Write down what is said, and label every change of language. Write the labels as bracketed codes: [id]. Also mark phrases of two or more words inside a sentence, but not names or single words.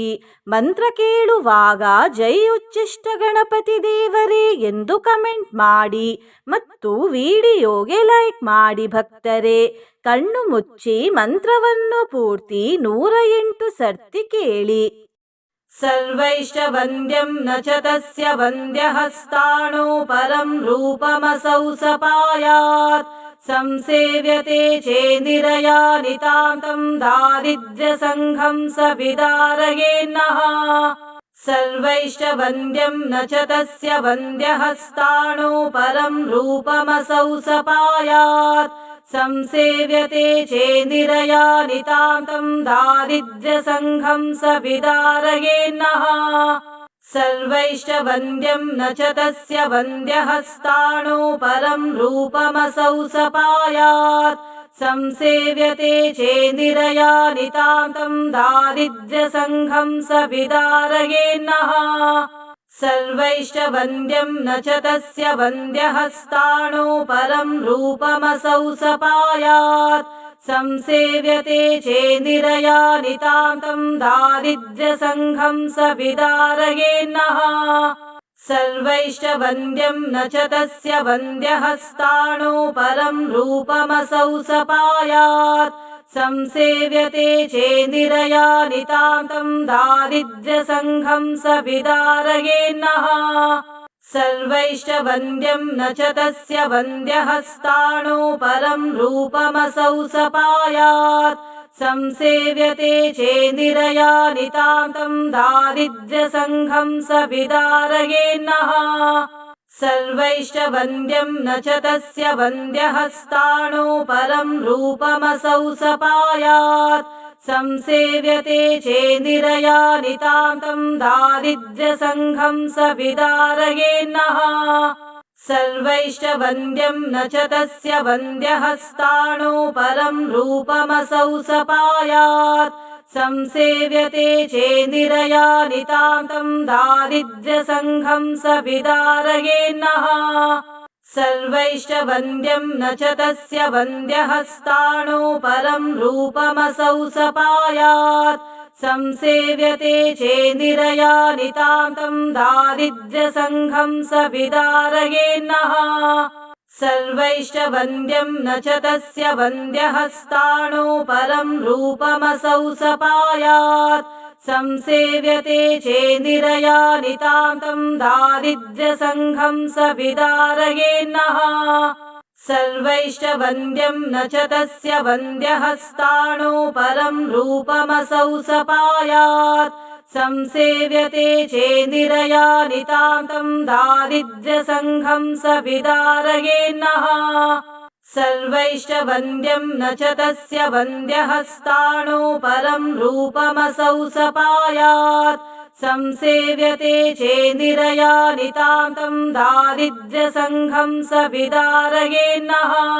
[kn] ಮಂತ್ರ ಕೇಳುವಾಗ ಜೈ ಉಚ್ಚಿಷ್ಟ ಗಣಪತಿ ದೇವರೇ ಎಂದು ಕಮೆಂಟ್ ಮಾಡಿ ಮತ್ತು ವಿಡಿಯೋಗೆ ಲೈಕ್ ಮಾಡಿ. ಭಕ್ತರೇ, ಕಣ್ಣು ಮುಚ್ಚಿ ಮಂತ್ರವನ್ನು ಪೂರ್ತಿ 108 ಸರ್ತಿ ಕೇಳಿ. [sa] ಸರ್ವೈಶ್ಚ ವಂದ್ಯಂ ನ ಚ ತಸ್ಯ ವಂದ್ಯಹಸ್ತಾಣೋ ಪರಂ ರೂಪಮಸೌ ಸಪಾಯಾತ್ ಸಂಸೇವ್ಯತೆ ಚೇಂದಿರಯಾ ನಿತಾಂತಂ ದಾರಿದ್ರ್ಯ ಸಂಘಂ ಸ ವಿದಾರಯೇನ್ನಃ. ಸರ್ವೈಶ್ಚ ವಂದ್ಯಂ ನ ಚ ತಸ್ಯ ವಂದ್ಯಹಸ್ತಾಣೋ ಪರಂ ರೂಪಮಸೌ ಸಪಾಯಾತ್ ಸಂಸೇವ್ಯತೆ ಚೇಂದಿರಯಾ ನಿತಾಂತಂ ದಾರಿದ್ರ್ಯ ಸಂಘಂ ಸ ವಿದಾರಯೇನ್ನಃ. ಸರ್ವೈಶ್ಚ ವಂದ್ಯಂ ನ ಚ ತಸ್ಯ ವಂದ್ಯಹಸ್ತಾಣೋ ಪರಂ ರೂಪಮಸೌ ಸಪಾಯಾತ್ ಸಂಸೇವ್ಯತೆ ಚೇಂದಿರಯಾ ನಿತಾಂತಂ ದಾರಿದ್ರ್ಯ ಸಂಘಂ ಸ ವಿದಾರಯೇನ್ನಃ. ಸರ್ವೈಶ್ಚ ವಂದ್ಯಂ ನ ಚ ತಸ್ಯ ವಂದ್ಯಹಸ್ತಾಣೋ ಪರಂ ರೂಪಮಸೌ ಸಪಾಯಾತ್ ಸಂಸೇವ್ಯತೆ ಚೇಂದಿರಯಾ ನಿತಾಂತಂ ದಾರಿದ್ರ್ಯ ಸಂಘಂ ಸ ವಿದಾರಯೇನ್ನಃ. ಸರ್ವೈಶ್ಚ ವಂದ್ಯಂ ನ ಚ ತಸ್ಯ ವಂದ್ಯಹಸ್ತಾಣೋ ಪರಂ ರೂಪಮಸೌ ಸಪಾಯಾತ್ ಸಂಸೇವ್ಯತೆ ಚೇಂದಿರಯಾ ನಿತಾಂತಂ ದಾರಿದ್ರ್ಯ ಸಂಘಂ ಸ ವಿದಾರಯೇನ್ನಃ. ಸರ್ವೈಶ್ಚ ವಂದ್ಯಂ ನ ಚ ತಸ್ಯ ವಂದ್ಯಹಸ್ತಾಣೋ ಪರಂ ರೂಪಮಸೌ ಸಪಾಯಾತ್ ಸಂಸೇವ್ಯತೆ ಚೇಂದಿರಯಾ ನಿತಾಂತಂ ದಾರಿದ್ರ್ಯ ಸಂಘಂ ಸ ವಿದಾರಯೇನ್ನಃ. ಸರ್ವೈಶ್ಚ ವಂದ್ಯಂ ನ ಚ ತಸ್ಯ ವಂದ್ಯಹಸ್ತಾಣೋ ಪರಂ ರೂಪಮಸೌ ಸಪಾಯಾತ್ ಸಂಸೇವ್ಯತೆ ಚೇಂದಿರಯಾ ನಿತಾಂತಂ ದಾರಿದ್ರ್ಯ ಸಂಘಂ ಸ ವಿದಾರಯೇನ್ನಃ. ಸರ್ವೈಶ್ಚ ವಂದ್ಯಂ ನ ಚ ತಸ್ಯ ವಂದ್ಯಹಸ್ತಾಣೋ ಪರಂ ರೂಪಮಸೌ ಸಪಾಯಾತ್ ಸಂಸೇವ್ಯತೆ ಚೇಂದಿರಯಾ ನಿತಾಂತಂ ದಾರಿದ್ರ್ಯ ಸಂಘಂ ಸ ವಿದಾರಯೇನ್ನಃ. ಸರ್ವೈಶ್ಚ ವಂದ್ಯಂ ನ ಚ ತಸ್ಯ ವಂದ್ಯಹಸ್ತಾಣೋ ಪರಂ ರೂಪಮಸೌ ಸಪಾಯಾತ್ ಸಂಸೇವ್ಯತೆ ಚೇಂದಿರಯಾ ನಿತಾಂತಂ ದಾರಿದ್ರ್ಯ ಸಂಘಂ ಸ ವಿದಾರಯೇನ್ನಃ. ಸರ್ವೈಶ್ಚ ವಂದ್ಯಂ ನ ಚ ತಸ್ಯ ವಂದ್ಯಹಸ್ತಾಣೋ ಪರಂ ರೂಪಮಸೌ ಸಪಾಯಾತ್ ಸಂಸೇವ್ಯತೆ ಚೇಂದಿರಯಾ ನಿತಾಂತಂ ದಾರಿದ್ರ್ಯ ಸಂಘಂ ಸ ವಿದಾರಯೇನ್ನಃ. ಸರ್ವೈಶ್ಚ ವಂದ್ಯಂ ನ ಚ ತಸ್ಯ ವಂದ್ಯಹಸ್ತಾಣೋ ಪರಂ ರೂಪಮಸೌ ಸಪಾಯಾತ್ ಸಂಸೇವ್ಯತೆ ಚೇಂದಿರಯಾ ನಿತಾಂತಂ ದಾರಿದ್ರ್ಯ ಸಂಘಂ ಸ ವಿದಾರಯೇನ್ನಃ. सर्वैश्च वन्द्यं न च तस्य वन्द्यहस्ताणो परं रूपमसौ सपायात् संसेव्यते चेन्दिरया नितां तं दारिद्र्यसङ्घं स विदारयेन्नः